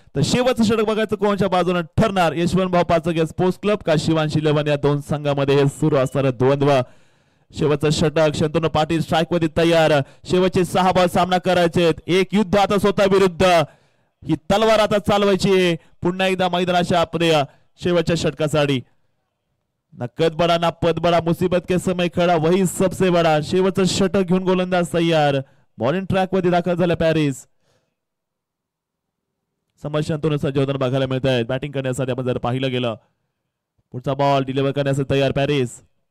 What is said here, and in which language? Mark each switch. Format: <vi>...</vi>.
<mr>तर शेवटचं षटक बघायचं कोणच्या बाजूने ठरणार. यशवंत भाऊ पाचगे स्पोर्ट्स क्लब का शिवांशी इलेव्हन या दोन संघामध्ये हे सुरू असणारं द्वंद्व. शेवटचं षटक. शंतनू पाटील स्ट्राईक मध्ये तयार. शेवटचे 6 बॉल सामना करायचे. एक युद्ध आता स्वतः विरुद्ध. ही तलवार आता चालवायची पुन्हा एकदा मैदानाच्या आपल्या शेवटच्या षटकासाठी.</mr> <hi>ना कद बडा ना पद बडा, मुसीबत के समय खडा वही सबसे बडा.</hi> <mr>शेवटचं षटक घेऊन गोलंदाज तयार. बॉलिंग ट्रॅक मध्ये दाखल झाला पॅरिस. समज शंतनू सज्ज होताना बघायला मिळत आहेत. बॅटिंग करण्यासाठी आपण जर पाहिलं गेलं. पुढचा बॉल डिलिव्हर करण्यासाठी तयार पॅरिस.</mr>